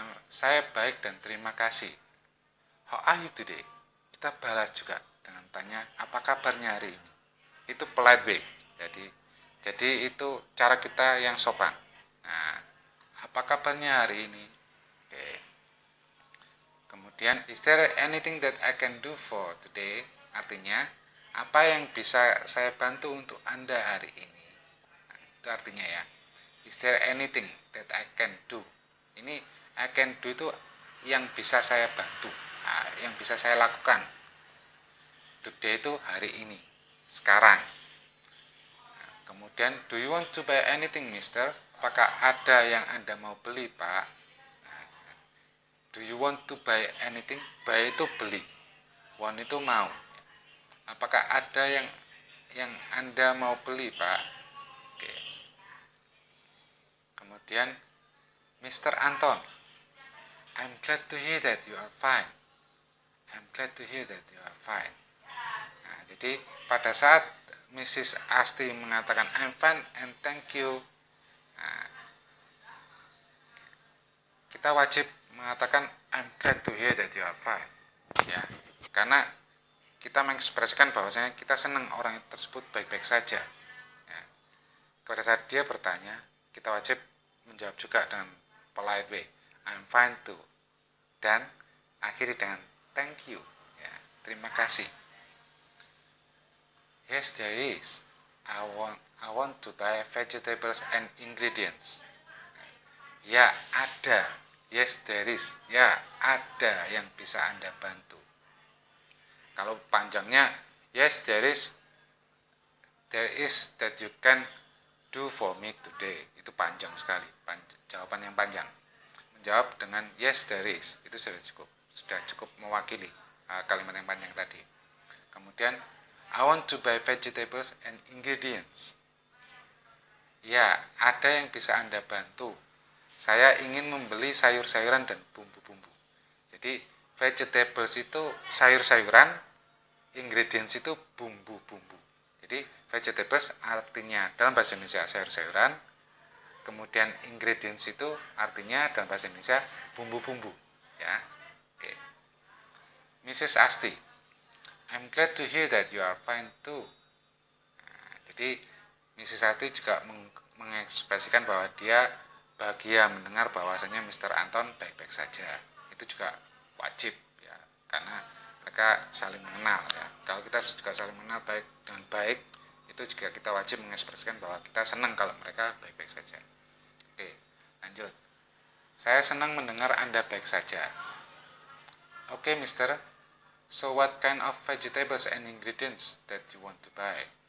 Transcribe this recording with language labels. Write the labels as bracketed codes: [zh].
[id] Saya baik dan terima kasih. [en] How are you today? [id] Kita balas juga dengan tanya apa kabarnya hari ini. Itu polite way. Jadi itu cara kita yang sopan. Nah, apa kabarnya hari ini? Oke. Kemudian, [en] is there anything that I can do for today? [id] Artinya, apa yang bisa saya bantu untuk Anda hari ini? Nah, itu artinya ya. [en] Is there anything that I can do? [id] Ini [en] I can do [id] itu yang bisa saya bantu, yang bisa saya lakukan. Today itu hari ini, sekarang. Nah, kemudian, [en] do you want to buy anything, mister? [id] Apakah ada yang Anda mau beli, Pak? Nah, [en] do you want to buy anything? [id] Buy itu beli. Want itu mau. Apakah ada yang Anda mau beli, Pak? Oke. Kemudian, Mr. [en] Anton, I'm glad to hear that you are fine. I'm glad to hear that you are fine. [id] Nah, jadi pada saat [en] Mrs. [id] Asti mengatakan [en] I'm fine and thank you, [id] nah, kita wajib mengatakan [en] I'm glad to hear that you are fine. [id] Ya, karena kita mengekspresikan bahwasanya kita senang orang tersebut baik-baik saja. Ya. Pada saat dia bertanya, kita wajib menjawab juga dengan polite way. [en] I'm fine too. [id] Dan akhiri dengan [en] thank you. [id] Ya, terima kasih. [en] Yes, there is. I want to buy vegetables and ingredients. [id] Ya, ada. [en] Yes, there is. [id] Ya, ada yang bisa Anda bantu. Kalau panjangnya, [en] yes, there is that you can do for me today. [id] Itu panjang sekali, jawaban yang panjang. Menjawab dengan [en] yes, there is, [id] itu sudah cukup mewakili kalimat yang panjang tadi. Kemudian, [en] I want to buy vegetables and ingredients. [id] Ya, ada yang bisa Anda bantu. Saya ingin membeli sayur-sayuran dan bumbu-bumbu. Jadi, vegetables itu sayur-sayuran, ingredients itu bumbu-bumbu. Jadi, vegetables artinya dalam bahasa Indonesia sayur-sayuran, kemudian ingredients itu artinya dalam bahasa Indonesia bumbu-bumbu. Ya, oke. Mrs. [en] Asti, I'm glad to hear that you are fine too. [id] Nah, jadi Mrs. Asti juga mengekspresikan bahwa dia bahagia mendengar bahwasanya Mr. Anton baik-baik saja. Itu juga wajib ya, karena mereka saling mengenal ya. Kalau kita juga saling mengenal baik dengan baik, itu juga kita wajib mengekspresikan bahwa kita senang kalau mereka baik-baik saja. Oke, lanjut. Saya senang mendengar Anda baik saja. [en] Oke, mister. So what kind of vegetables and ingredients that you want to buy?